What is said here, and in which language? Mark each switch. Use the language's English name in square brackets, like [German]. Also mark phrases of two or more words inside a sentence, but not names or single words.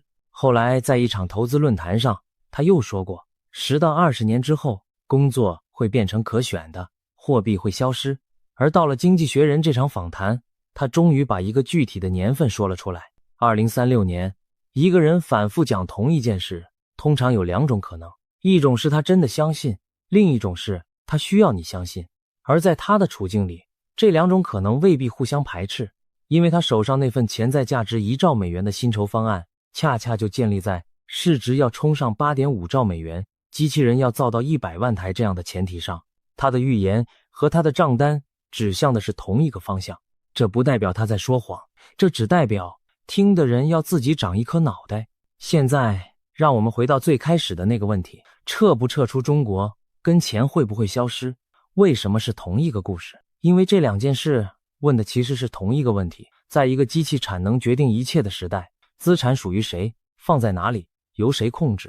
[Chinese] 後來在一場投資論壇上，他又說過10到20年之後，工作會變成可選的，貨幣會消失。而到了經濟學人這場訪談，他終於把一個具體的年份說了出來。2036年。一個人反覆講同一件事，通常有兩種可能，一種是他真的相信，另一種是他需要你相信。而在他的處境裡，這兩種可能未必互相排斥，因為他手上那份潛在價值1兆美元的薪酬方案，恰恰就建立在市值要衝上8.5兆美元，機器人要造到100萬台這樣的前提上。他的預言和他的賬單指向的是同一個方向，這不代表他在說謊，這只代表聽的人要自己長一顆腦袋。現在讓我們回到最開始的那個問題，撤不撤出中國跟錢會不會消失，為什麼是同一個故事？因為這兩件事問的其實是同一個問題。在一個機器產能決定一切的時代，資產屬於誰，放在哪裡，由誰控制？